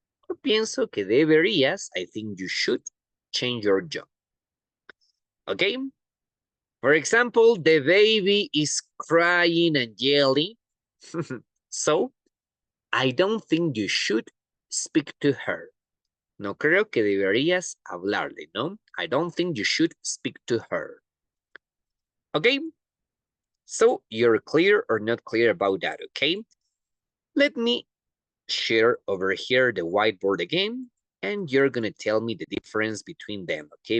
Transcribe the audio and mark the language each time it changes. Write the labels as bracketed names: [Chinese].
[Spanish] Yo pienso que deberías, [English] I think you should change your job. Okay? For example, the baby is crying and yelling. So, I don't think you should speak to her. [Spanish] No creo que deberías hablarle, ¿no? [English] I don't think you should speak to her. Okay? So, you're clear or not clear about that, okay? Let me share over here the whiteboard again, and you're gonna tell me the difference between them, okay?